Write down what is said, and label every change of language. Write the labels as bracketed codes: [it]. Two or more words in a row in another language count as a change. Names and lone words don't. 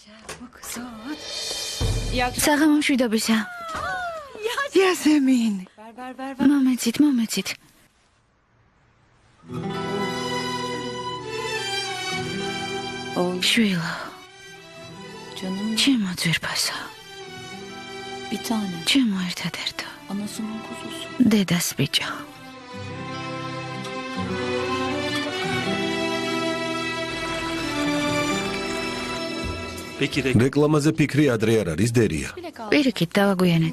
[ka] საღამო მშვიდობისა. იასემინ. [tr] Ver. [ka] მომეცით, მომეცით. [tr] Oy [ka] შვილო, [tr] canım [ka] ჩემო ძვირფასო, [tr] bir tane. [ka] ჩემო ერთადერთო, [tr] Anasının kuzusu. [ka] დედას ბიჭო. რეკლამაზე ფიქრი ადრე არ არის დერია. პირიქით დავაგვიანეთ.